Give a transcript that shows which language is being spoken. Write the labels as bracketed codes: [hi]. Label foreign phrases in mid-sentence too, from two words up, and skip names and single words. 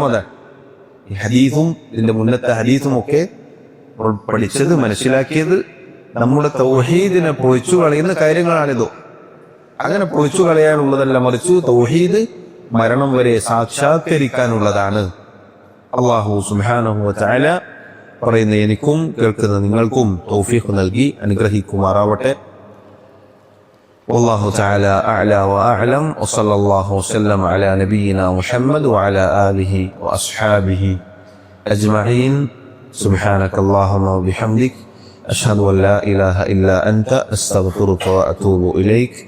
[ml] അതാണ് ഈ ഹദീസും ഇതിന്റെ മുന്നത്തെ ഹദീസും ഒക്കെ പഠിച്ചത്, മനസ്സിലാക്കിയത് നമ്മുടെ തൗഹീദിനെ പൊളിച്ചു കളയുന്ന കാര്യങ്ങളാണിതോ. അങ്ങനെ പൊളിച്ചു കളയാനുള്ളതല്ല, മറിച്ച് തൗഹീദ് മരണം വരെ സാക്ഷാത്കരിക്കാനുള്ളതാണ്. [ar] الله سبحانه و تعالى [ml] പറയുന്ന എനിക്കും കേൾക്കുന്ന നിങ്ങൾക്കും തൗഫീഖ് നൽകി അനുഗ്രഹിക്കുമാറാവട്ടെ. [ar] والله تعالى أعلى وأعلم، وصلى الله وسلم على نبينا محمد وعلى آله وأصحابه أجمعين. سبحانك اللهم وبحمدك، أشهد أن لا إله إلا أنت، أستغفرك وأتوب إليك.